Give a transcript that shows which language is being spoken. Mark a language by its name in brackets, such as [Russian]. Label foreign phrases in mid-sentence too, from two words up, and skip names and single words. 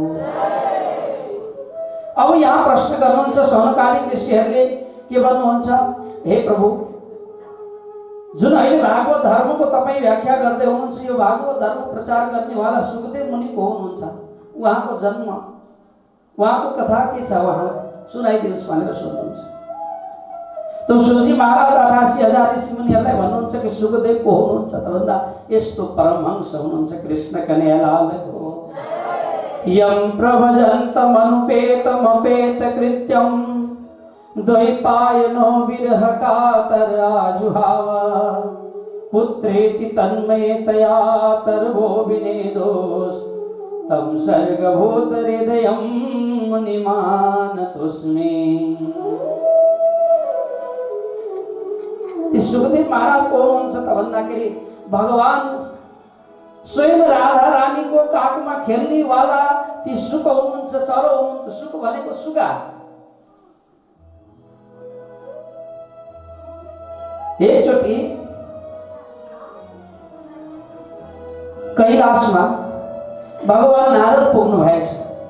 [Nepali] अब यहाँ प्रश्न गर्नुहुन्छ सौनकादिक ऋषिहरूले के भन्नुहुन्छ, हे प्रभु, जुन अहिले भागवत धर्मको तपाईँ व्याख्या गर्दै हुनुहुन्छ, यो भागवत धर्म प्रचार गर्नेवाला सुखदेव मुनिको हुनुहुन्छ। उहाँको जन्म, उहाँको कथा के छ, उहाँलाई सुनाइदिनुहोस् भनेर सोध्नुहुन्छ। त सुजी महाराज 88,000 ऋषि मुनिहरूलाई भन्नुहुन्छ कि सुखदेव को हुनुहुन्छ त भन्दा यस्तो परमहंस हुनुहुन्छ कृष्ण कन्हैया लाल हो। [Sanskrit] यं प्रभजन्तमनुपेतमपेत कृत्यं द्वैपायनो विरह कातराजुहाव पुत्रेति तन्मयतया तर्वो विनेदोस् तं सर्गभूत हृदयं मुनिमानतोऽस्मि। [Nepali] सुखदेव महाराज को हुनुहुन्छ त भन्दाखेरि भगवान स्वयं राधा रानीको काखमा खेल्ने वाला ती सुख हुनुहुन्छ, चरो हुनुहुन्छ। सुख भनेको सुगा। एकचोटि कैलाशमा भगवान नारद पुग्नु भएको छ।